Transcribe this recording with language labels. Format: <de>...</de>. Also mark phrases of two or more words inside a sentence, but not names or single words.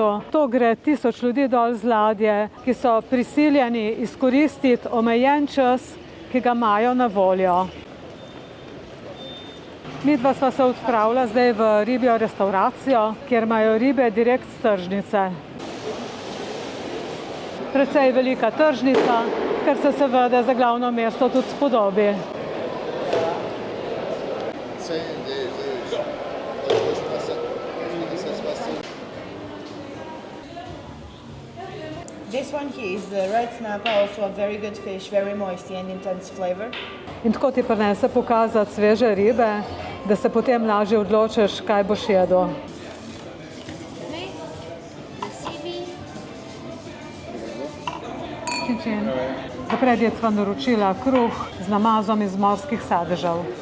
<sl>To gre 1000 ljudi dol z ladje, ki so prisiljeni izkoristiti omejen čas, ki ga imajo na voljo. Midva sva se odpravila zdaj v ribjo restauracijo, kjer imajo ribe direkt s tržnice. Precej velika tržnica, kar se seveda za glavno mesto tudi spodobi.</sl> <en>This one here is the red snapper, also a very good fish, very moist and intense flavor.</en> <sl>In tako ti prinese pokazati sveže ribe, da se potem lažje odločiš, kaj boš jedel. Čin. Za predjed sva naročila kruh z namazom iz morskih sadežev.</sl>